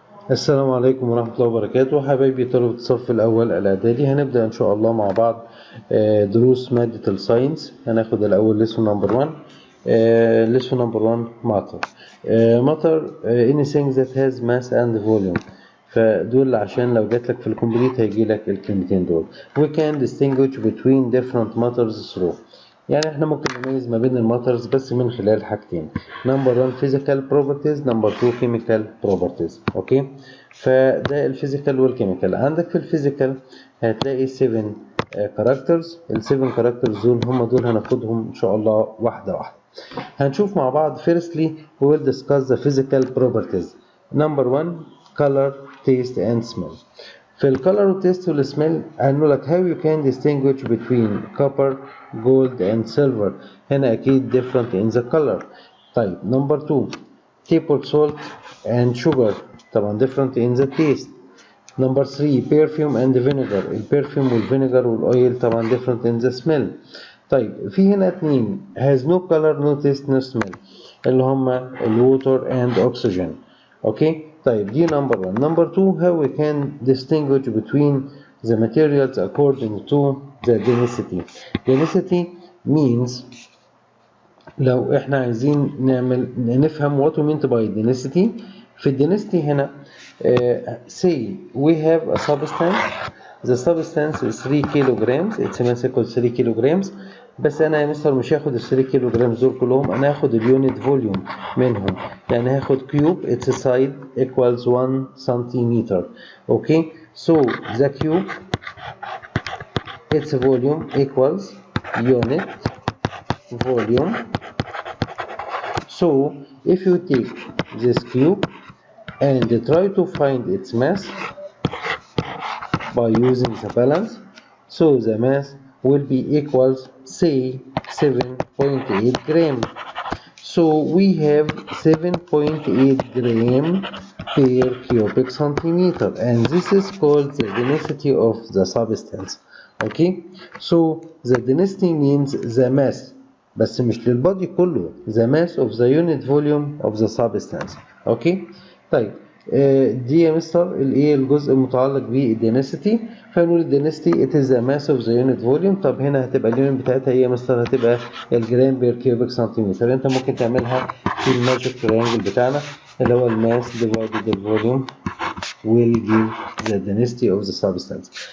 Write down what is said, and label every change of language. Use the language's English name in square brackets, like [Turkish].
[Arabic] السلام عليكم ورحمة الله وبركاته حبايبي طلبة الصف الأول الإعدادي. هنبدأ إن شاء الله مع بعض دروس مادة الساينس. هناخد الأول [English] lesson number 1. lesson number 1 matter. matter anything that has mass and volume. [Arabic] فدول عشان لو جاتلك في الكومبليت هيجيلك الكلمتين دول. [English] We can distinguish between different matters through. [Arabic] يعني احنا ممكن نميز ما بين الماترز بس من خلال حاجتين. [English] Number 1 physical properties، number 2 chemical properties. [Arabic] اوكي، فده الفيزيكال والكيميكال. عندك في الفيزيكال هتلاقي 7 كاركترز. ال 7 كاركترز دول هم دول هناخدهم ان شاء الله واحده واحده. هنشوف مع بعض. [English] firstly we will discuss the physical properties. number 1 color, taste and smell. [Arabic] في الكالر والتيست والسميل هنقول لك [English] how you can distinguish between copper, gold and silver. [Arabic] هنا أكيد [English] different in the color. طيب number 2 table salt and sugar طبعا different in the taste. number 3 perfume and vinegar. البرفيوم والفينيجر والأويل طبعا different in the smell. [Arabic] طيب في هنا اتنين [English] has no color no taste no smell اللي هما الwater and oxygen. [Arabic] اوكي طيب دي number 1. [English] number 2 how we can distinguish between the materials according to the density. density means [Arabic] لو احنا عايزين نفهم [English] what we mean by density. في density هنا say we have a substance. the substance is 3 kilograms. it's equal 3 kilograms. [Arabic] بس انا يا مستر مش هاخد ال [English] 3 kilograms [Arabic] دول كلهم، انا هاخد اليونت فوليوم منهم. [English] يعني هاخد cube its side equals 1 centimeter. okay so the cube its volume equals unit volume. So if you take this cube and try to find its mass by using the balance, so the mass will be equals say 7.8 gram. So we have 7.8 gram per cubic centimeter, and this is called the density of the substance. Okay, so the density means the mass [Arabic] بس مش للبادي كله، [English] the mass of the unit volume of the substance. [Arabic] اوكي طيب دي يا مستر الايه الجزء المتعلق بالدينستي. [English] فنقول الدينستي it is the mass of the unit volume. [Arabic] طب هنا هتبقى اليونت بتاعتها ايه يا مستر؟ هتبقى الجرام بير كيوبيك سنتيمتر. انت ممكن تعملها في الماجيك تريانجل بتاعنا اللي هو الماس ديفايدد الفوليوم [English] will give the density of the substance.